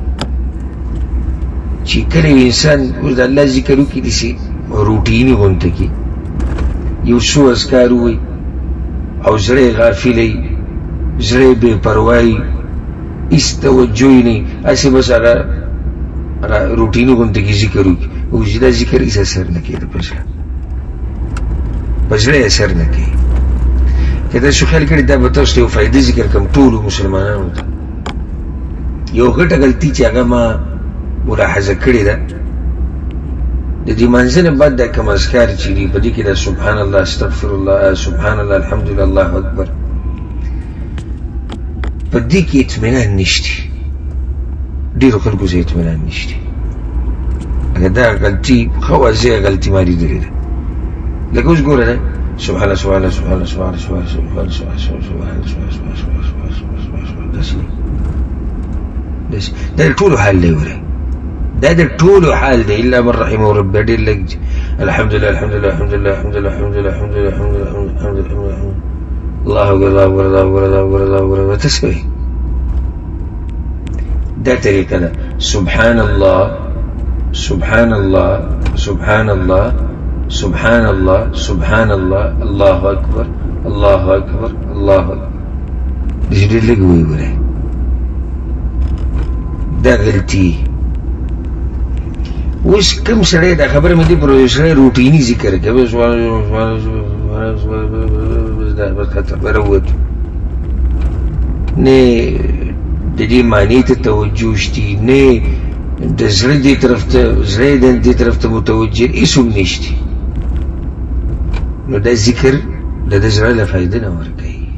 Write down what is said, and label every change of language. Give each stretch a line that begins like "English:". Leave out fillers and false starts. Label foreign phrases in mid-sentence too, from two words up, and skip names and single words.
Pashto: چې کله یو انسان اوس د الله ذکر وکړي داسې روټیني غونته کې یو څو اذکار ووایي او زړه یې غافل وي، زړه یې بې پروا وي، هېڅ توجه یې نه وي، هسې بس هغه روټیني غونته کې ذکر وکړي، اوس دا ذکر هېڅ اثر نه کوي په زړه، په زړه یې اثر نه کوي. که تاسو خیال کړي دا به تاسو ته یو فایده ذکر کړم ټولو مسلمانانو ته. یو غټه غلطي چې هغه ما ملاحظه کړې ده، د دې مانځه نه بعد دا کوم اذکار چې دي په دې کې دا
Arabic: سبحان الله، استغفر الله، سبحان الله، الحمدلله، الله اکبر،
Pashto: په دې کې اطمینان نشته. ډېرو خلکو زه اطمینان نشته. اگه دا غلطي ښه واضحه غلطي ما لیدلې ده. لکه اوس ګوره ده
Arabic: سبحان الله سبحان الله سبحان الله سبحان الله سبحان الله سبحان الله سبحان الله،
Pashto: دا د ټولو حال دی. وره دا د ټولو حال دی
Arabic: الا من رحمه ربي.
Pashto: ډېر لږ
Arabic: الحمدلله الحمدلله الحمدلله الحمدلله الحمدلله الحمدلله الحمدلله الله اکبر الله اکبر الله اکبر الله اکبر الله اکبر تسوي.
Pashto: دا طریقه ده.
Arabic: سبحان الله سبحان الله سبحان الله سبحان الله سبحان الله الله اکبر الله اکبر الله اکبر.
Pashto: ډېر لږ وایي وره دا غلطي. اوس کوم سړی دا خبره مې دې پر یو سړی روټیني ذکر کوي راووتو نه د دې معنی ته توجه شتي، نه د زړه دې طرف ته زړه دې طرف ته متوجه هېڅ هم نشتي، نو دا ذکر د ده زړه له فایده نه ورکوي.